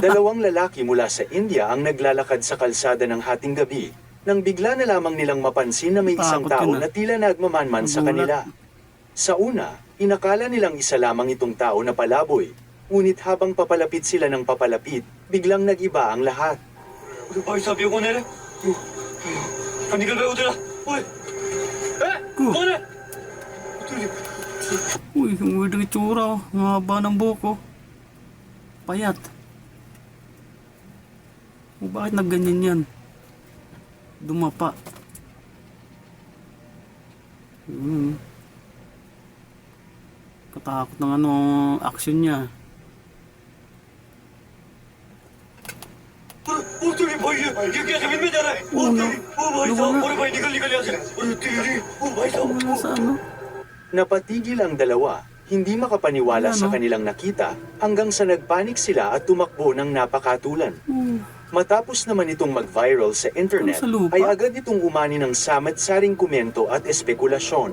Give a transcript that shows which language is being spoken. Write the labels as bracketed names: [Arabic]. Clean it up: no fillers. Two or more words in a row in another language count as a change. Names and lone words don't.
[Filipino] Dalawang lalaki mula sa India ang naglalakad sa kalsada ng hating gabi nang bigla na lamang nilang mapansin na may isang Takot tao yun, ah. na tila nagmamanman sa Nagulat. kanila. Sa una, inakala nilang isa lamang itong tao na palaboy. Ngunit habang papalapit sila ng papalapit, biglang nag-iba ang lahat. [Hindi] भाई साहब ये कौन है रे निकल गए उधर ओए कौन है [Filipino] Uy, ang weird ng itsura oh. Ang haba ng buhok oh. Payat. O bakit nagganyan yan? Dumapa. Katakot ng ano, action niya. [Hindi] ओ तेरी भाई ये क्या जमीन में जा रहा है ओ तेरी ओ भाई साहब अरे भाई निकल निकल यहाँ से अरे तेरी ओ भाई साहब [Filipino] Wala sa ano? Napatigil ang dalawa, hindi makapaniwala sa kanilang nakita, hanggang sa nagpanik sila at tumakbo ng napakatulan. Matapos naman itong mag-viral sa internet, Ano sa lupa? ay agad itong umani ng samat-saring komento at espekulasyon.